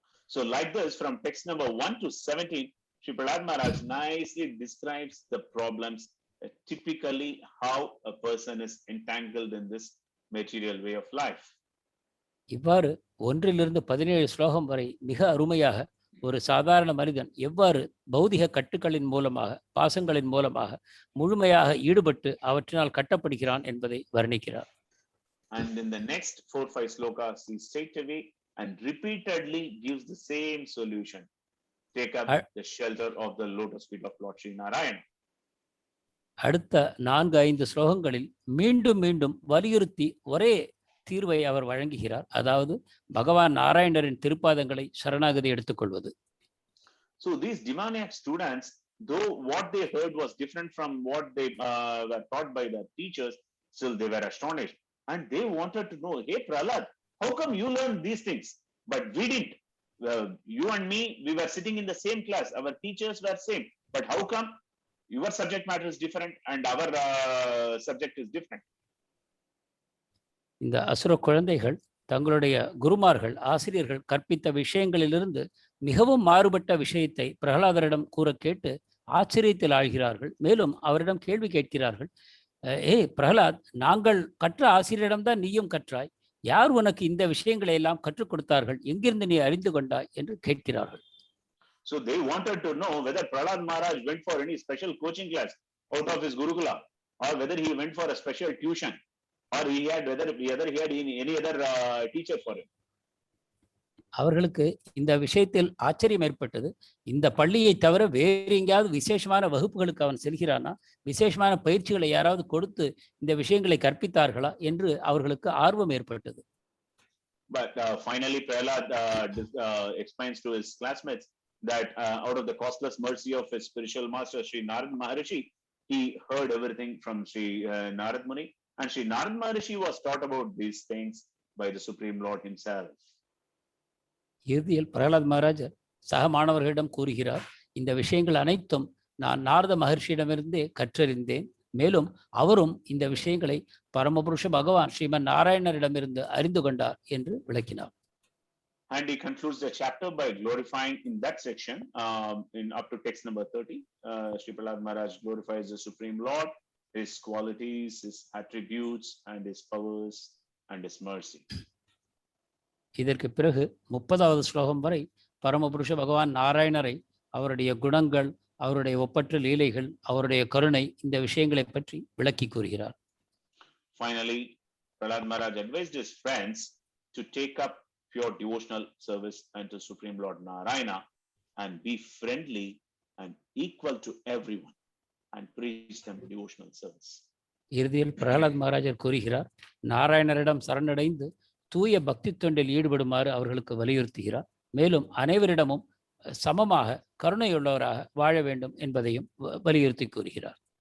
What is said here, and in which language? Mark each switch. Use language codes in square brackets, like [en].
[en] So like this, from text number 1 to 17, Sri Prahlad Maharaj nicely describes the problems, typically how a person is entangled in this material way of life. [ta] இவ்வாறு 1 to 17 ஸ்லோகம் வரை மிக அருமையாக ஒரு சாதாரண மனிதன் எவ்வாறு பௌதிக கட்டுக்களின் மூலமாக, பாசங்களின் மூலமாக முழுமையாக ஈடுபட்டு அவற்றினால் கட்டப்படுகிறான் என்பதை வர்ணிக்கிறார். [en] And in the next 4-5 slokas, he straightaway and repeatedly gives the same solution. Take up the shelter of the lotus feet of Lord Sri Narayana. [ta] அடுத்த 4-5 ஸ்லோகங்களில் மீண்டும் மீண்டும் வலியுறுத்தி ஒரே தீர்வை அவர் வழங்குகிறார். அதாவது பகவான் நாராயணரின் திருப்பாதங்களை சரணாகதி எடுத்துக்கொள்வது. [en] So these demoniac students, though what they heard was different from what they were taught by the teachers, still they were astonished. And they wanted to know, hey Prahlad, how come you learned these things? But we didn't. You and me, we were sitting in the same class. Our teachers were same. But how come your subject matter is different and our subject is different? [ta] இந்த அசுர குழந்தைகள் தங்களுடைய குருமார்கள், ஆசிரியர்கள் கற்பித்த விஷயங்களிலிருந்து மிகவும் மாறுபட்ட விஷயத்தை பிரகலாதரிடம் கூற கேட்டு ஆச்சரியத்தில் ஆழ்கிறார்கள். மேலும் அவரிடம் கேள்வி கேட்கிறார்கள். பிரகலாத், நாங்கள் கற்ற ஆசிரியரிடம்தான் நீயும் கற்றாய். யார் உனக்கு இந்த விஷயங்களை எல்லாம் கற்றுக் கொடுத்தார்கள்? எங்கிருந்து நீ அறிந்து கொண்டாய் என்று கேட்கிறார்கள். [en] So they wanted to know whether Prahlad Maharaj went for any special coaching class out of his Gurukula, or whether he went for a special tuition, or whether he had any other teacher for him. [ta] அவர்களுக்கு இந்த விஷயத்தில் ஆச்சரியம் ஏற்பட்டது. இந்த பள்ளியை தவிர வேறு எங்கேயாவது விசேஷமான வகுப்புகளுக்கு அவன் செல்கிறானா, விசேஷமான பயிற்சிகளை யாராவது கொடுத்து இந்த விஷயங்களை கற்பித்தார்களா என்று அவர்களுக்கு ஆர்வம் ஏற்பட்டது. [en] But finally Prahlad explains to his classmates that out of the costless mercy of his spiritual master Sri Narad Maharishi, he heard everything from Sri Narad Muni, and Sri Narad Maharishi was taught about these things by the Supreme Lord himself. [ta] இறுதியில் பிரகலாத் மகாராஜர் சக மாணவர்களிடம் கூறுகிறார், இந்த விஷயங்கள் அனைத்தும் நான் நாரத மகர்ஷியிடமிருந்தே கற்றறிந்தேன். மேலும் அவரும் இந்த விஷயங்களை பரமபுருஷ பகவான் ஸ்ரீமன் நாராயணரிடமிருந்து அறிந்து கொண்டார் என்று விளக்கினார். [en] And he concludes the chapter by glorifying in that section, in up to text number 30, Sri Prahlad Maharaj glorifies the Supreme Lord, his qualities, his attributes, and his powers, and his mercy. [ta] இதற்கு பிறகு 30வது ஸ்லோகம் வரை பரமபுருஷ பகவான் நாராயணரை, அவருடைய குணங்கள், அவருடைய ஒப்பற்ற லீலைகள், அவருடைய கருணை, இந்த விஷயங்களை பற்றி விளக்கி கூறுகிறார். [en] Finally, Prahlad Maharaj advised his friends to take up pure devotional service unto Supreme Lord Narayana and be friendly and equal to everyone and preach them devotional service. [ta] இறுதியில் பிரகலாத் மகாராஜர் கூறுகிறார், நாராயணரிடம் சரணடைந்து தூய பக்தி தொண்டில் ஈடுபடுமாறு அவர்களுக்கு வலியுறுத்துகிறார். மேலும் அனைவரிடமும் சமமாக கருணையுள்ளவராக வாழ வேண்டும் என்பதையும் வலியுறுத்தி கூறுகிறார்.